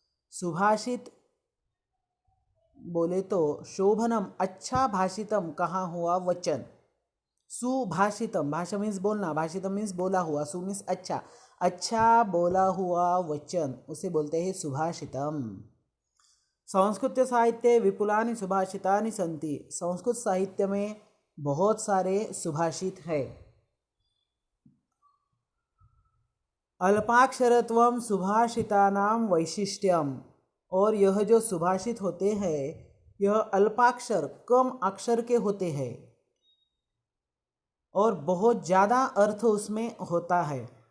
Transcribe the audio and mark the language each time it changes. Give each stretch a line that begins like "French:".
Hindi: सुभाषित बोले तो शोभनम, अच्छा, भाषितम कहा हुआ वचन। सुभाषितम, भाषा मीन्स बोलना, भाषितम मीन्स बोला हुआ, सु मीन्स अच्छा, अच्छा बोला हुआ वचन उसे बोलते हैं सुभाषितम।
Sanskrit: संस्कृत साहित्य विपुलानि सुभाषितानि सन्ति।
Hindi: संस्कृत साहित्य में बहुत सारे सुभाषित है।
Sanskrit: अल्पाक्षरत्वम सुभाषितानां वैशिष्ट्यम,
Hindi: और यह जो सुभाषित होते हैं यह अल्पाक्षर, कम अक्षर के होते हैं और बहुत ज़्यादा अर्थ उसमें होता है।